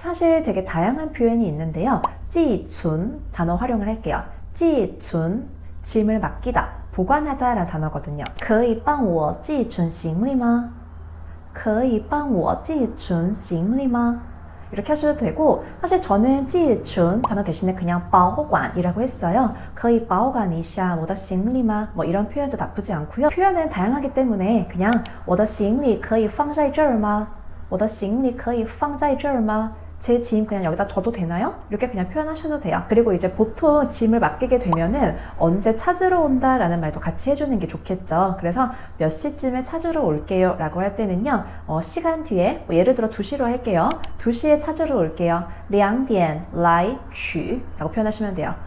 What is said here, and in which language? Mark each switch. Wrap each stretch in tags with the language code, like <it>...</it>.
<ko>사실 되게 다양한 표현이 있는데요. 찌춘 단어 활용을 할게요. 찌춘 짐을 맡기다, 보관하다 라는 단어거든요.</ko> <zh>可以帮我寄存行李吗可以帮我寄存行李吗</zh> <ko>이렇게 하셔도 되고, 사실 저는 寄存 단어 대신에 그냥 保管이라고 했어요.</ko> <zh>可以保管一下我的行李吗</zh> <ko>뭐 이런 표현도 나쁘지 않고요. 표현은 다양하기 때문에 그냥</ko> <zh>我的行李可以放在这儿吗我的行李可以放在这儿吗</zh> <ko>제 짐 그냥 여기다 둬도 되나요? 이렇게 그냥 표현하셔도 돼요. 그리고 이제 보통 짐을 맡기게 되면은 언제 찾으러 온다 라는 말도 같이 해주는 게 좋겠죠. 그래서 몇 시쯤에 찾으러 올게요 라고 할 때는요, 시간 뒤에 뭐 예를 들어 2시로 할게요. 2시에 찾으러 올게요.</ko> <zh>2点来取</zh> <ko>라고 표현하시면 돼요.</ko>